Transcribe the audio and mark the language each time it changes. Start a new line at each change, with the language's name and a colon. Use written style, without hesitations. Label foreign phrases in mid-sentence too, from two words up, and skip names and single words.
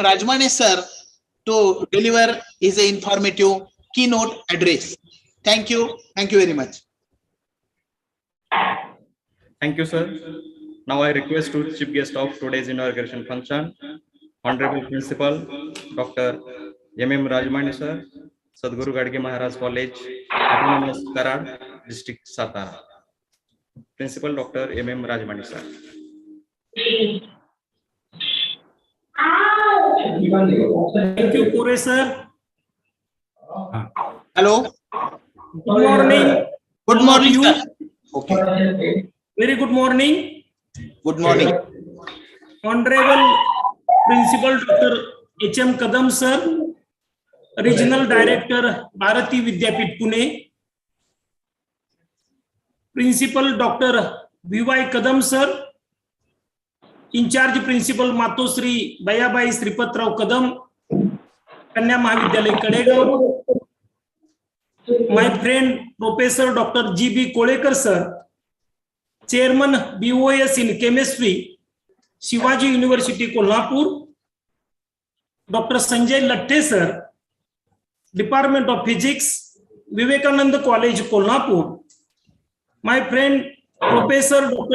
English: Rajmane sir, to deliver his informative keynote address. Thank you. Thank you very much. Thank you, sir. Now I request to chief guest of today's inauguration function, Honorable Principal Dr. M.M. Rajmane sir, Sadhguru Gadge Maharaj College, Autonomous, Karad, District, Satara. Principal Dr. M.M. Rajmane sir. Thank you, Pore sir. Hello. Good morning. Good morning, sir. Okay. Very good morning. Good morning. Honorable Principal Dr. H.M. Kadam sir, Regional Director, Bharati Vidyapit, Pune. Principal Dr. V.Y. Kadam sir, in-charge principal मातोश्री बयाबाई श्रीपतराव कदम, कन्या महाविद्यालय कडेगाव, my friend Professor Dr. G.B. Kolekar sir, Chairman BOS in Chemistry, Shivaji University Kolhapur, Dr. Sanjay Latte sir, Department of Physics, Vivekananda College Kolhapur, my friend Professor Dr.